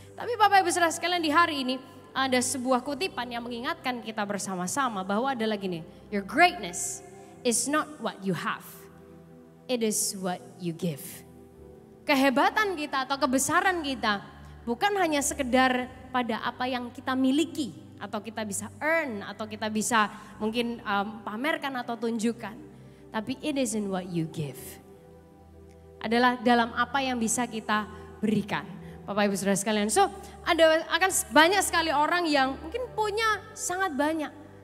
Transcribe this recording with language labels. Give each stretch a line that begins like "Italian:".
Indonesian: Tapi Bapak Ibu Saudara sekalian, di hari ini ada sebuah kutipan yang mengingatkan kita bersama-sama bahwa adalah gini,
English: your greatness is not what you have, it is what you give.
Indonesian: Kehebatan kita atau kebesaran kita bukan hanya sekedar pada apa yang kita miliki, atau kita bisa earn, atau kita bisa mungkin pamerkan atau tunjukkan.
English: Tapi it is in what you give.
Indonesian: Adalah dalam apa yang bisa kita berikan. Bapak Ibu Saudara sekalian. So akan banyak sekali orang yang mungkin punya sangat banyak.